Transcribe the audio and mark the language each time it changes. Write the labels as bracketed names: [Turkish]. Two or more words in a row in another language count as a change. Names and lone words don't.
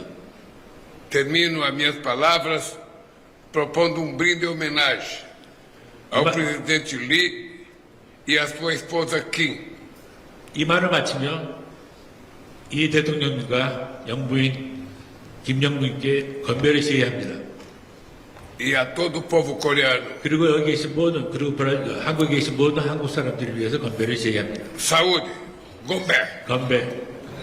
[Portuguese] Termino as minhas palavras propondo um brinde de homenagem ao Mas- presidente Lee e à sua esposa Kim. [Korean] 이 말을 마치며 이 대통령님과 영부인 김영부인께 건배를 시해합니다. [Portuguese] E a todo o povo coreano, [Korean] 그리고 여기 계신 모든, 그리고 한국에 계신 모든 한국 사람들을 위해서 건배를 시해합니다. [Portuguese] saúde, gombé. [Korean] 건배.